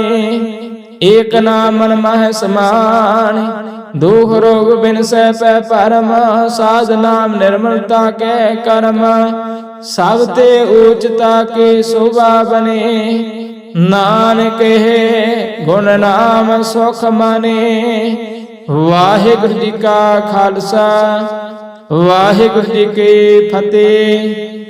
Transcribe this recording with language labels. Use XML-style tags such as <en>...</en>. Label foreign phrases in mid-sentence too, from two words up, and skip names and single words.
<pa>ਏਕ ਨਾਮ ਮਨ ਮਾਹ ਸਮਾਨ ਦੁਖ ਰੋਗ ਬਿਨ ਸੇ ਪਰਮ ਸਾਧ ਨਾਮ ਨਿਰਮਲਤਾ ਕੇ ਕਰਮ ਸਬ ਤੇ ਉਚਿਤਾ ਕੀ ਸ਼ੋਭਾ ਬਨੇ ਨਾਨਕ ਗੁਣ ਨਾਮ ਸੁਖ ਮਾਨੇ ਵਾਹਿਗੁਰੂ ਜੀ ਕਾ ਖ਼ਾਲਸਾ ਵਾਹਿਗੁਰੂ ਜੀ ਕੀ ਫ਼ਤਿਹ।</pa>